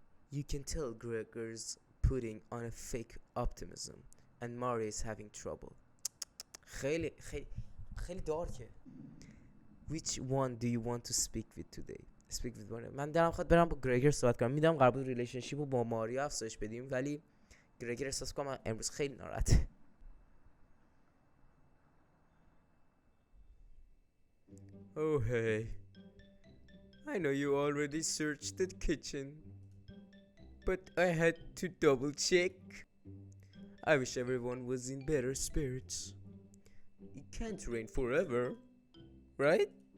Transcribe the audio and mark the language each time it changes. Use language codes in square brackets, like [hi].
[en] You can tell Gregor's putting on a fake optimism and Maria is having trouble. [fa] خیلی دارکه. [en] Which one do you want to speak with today? Speak with one. [fa] من دارم خواهد برم با گرگر صحبت کنم. میدونم قرار بود ریلیشنشیپ رو با ماریا افزایش بدیم، ولی گرگر احساس کنم امروز خیلی ناراحته. [en] Oh hey, I know you already searched the kitchen, but I had to double check. I wish everyone was in better spirits. It can't rain forever, right?